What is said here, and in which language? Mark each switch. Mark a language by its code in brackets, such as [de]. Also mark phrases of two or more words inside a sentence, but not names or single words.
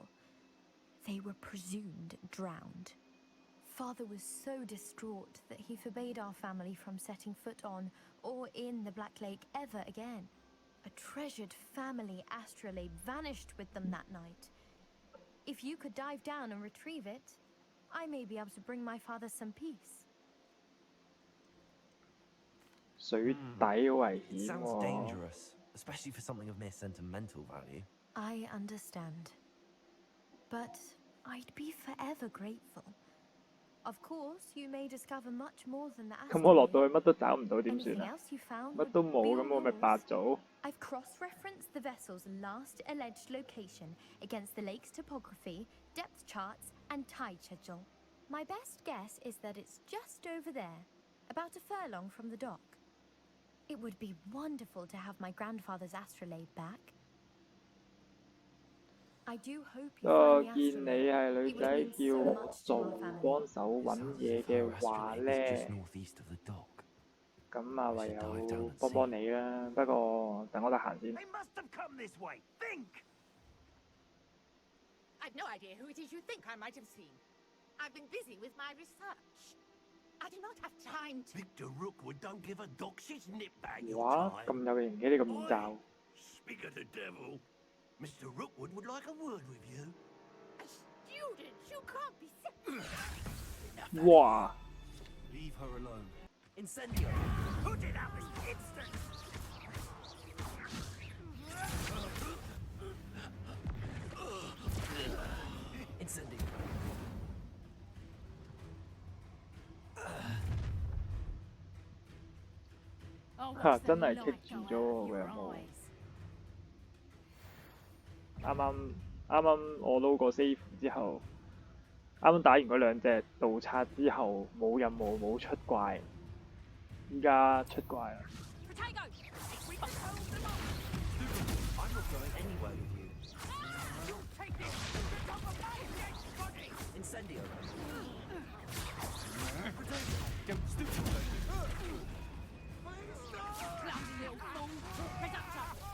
[en] They were presumed drowned. Father was so distraught that he forbade our family from setting foot on or in the Black Lake ever again. A treasured family astrolabe vanished with them that night. If you could dive down and retrieve it, I may be able to bring my father some peace. [yue] 水底危險 [en] Sounds [yue] 喎。 [en] dangerous, especially for something of mere sentimental value. I understand. But I'd be forever grateful. Of course, you may discover much more than the [yue] 咁我落 [en] asteroid. [yue] 到去乜都找唔到點算 [en] Anything [yue] 啊？ [en] else you found [yue] 乜 [en] would [yue] 都冇 [en] be [yue] 咁我 [en] all [yue] 咪白 [en] yours. [yue] 做。 [en] I've cross-referenced the vessel's last alleged location against the lake's topography, depth charts, and tide schedule. My best guess is that it's just over there, about a furlong from the dock. It would be wonderful to have my grandfather's astrolabe back. I do hope you [yue] 我 [en] find [yue] 見 [en] the [yue] 你 [en] astrolabe. [yue] 係女 [en] It [yue] 仔 [en] would mean [yue] 叫 [en] so [yue] 我 [en] much to [yue] 做 [en] our family. [yue] 幫手 [en] It [yue] 揾 [en] sounds as [yue] 嘢 [en] if [yue] 嘅 [en] our [yue] 話 [en] astrolabe [yue] 呢， [en] is just northeast of the dock. [yue] 咁啊唯有幫幫你啦。不過等我得閒先。 [en] They must have come this way. Think! I've no idea who it is you think I might have seen. I've been busy with my research. I do not have time to... Victor Rookwood don't give a doxy's nip bag [yue] 哇， [en] your [yue] 咁 [en] time. [yue] 有型嘅呢個面罩。 [en] Speak of the devil. Mr. Rookwood would like a word with you. A student! You can't be sick! [yue] 哇！ [en] Leave her alone. Incendio! Put it out this instant! Incendio! [yue] 嚇，真係棘住咗喎個任務。啱啱我撈個 save 之後，啱啱打完嗰兩隻盜賊之後，冇任務冇出怪，依家出怪啦。 [en] Protego! We must hold them off! I'm not going anywhere with you. You take it! The top of my dead body! Incendio! Don't stoop to me. Clumsy little fool! Reductor!